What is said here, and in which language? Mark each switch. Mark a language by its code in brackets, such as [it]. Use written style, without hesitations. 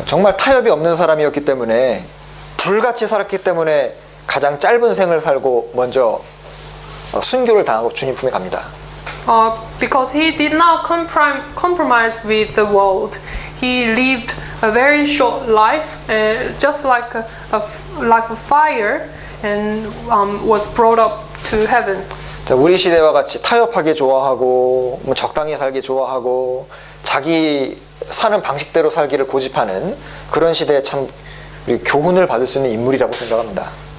[ko] 정말 타협이 없는 사람이었기 때문에 불같이 살았기 때문에 가장 짧은 생을 살고 먼저 순교를 당하고 주님 품에 갑니다. [en] Because he did not compromise with the world. He lived a very short life, just like a life of fire, and was brought up to heaven. [ko] 자, 우리 시대와 같이 타협하기 좋아하고 뭐 적당히 살기 좋아하고 자기 사는 방식대로 살기를 고집하는 그런 시대에 참 우리 교훈을 받을 수 있는 인물이라고 생각합니다.